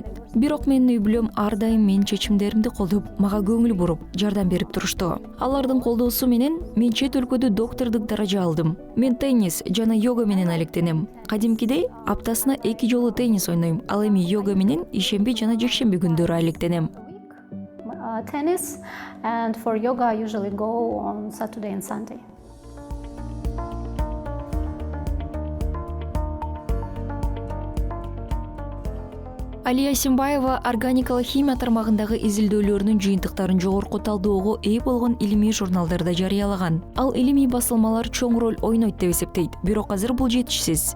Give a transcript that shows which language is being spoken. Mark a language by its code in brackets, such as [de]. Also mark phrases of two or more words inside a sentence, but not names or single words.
[ky] Бирок менин үй бүлөм ар дайым менин чечимдеримди колдоп, мага көңүл буруп, жардам берип турушту. Алардын колдоосу менен мен чет өлкөдө доктордук даража алдым. Мен теннис жана йога менен алектенем. Кадимкидей аптасына 2 жолу теннис ойнойм, ал эми йога менен ишемби жана жекшемби күндөрү алектенем. [en] Tennis, and for yoga I usually go on Saturday and Sunday. [ky] Алия Симбаева органикалык химия тармагындагы изилдөөлөрүнүн жыйынтыктарын жогорку талдоого ээ болгон илимий журналдарда жарыялаган. Ал илимий басылмалар чоң роль ойнойт деп эсептейт, бирок азыр бул жетишсиз.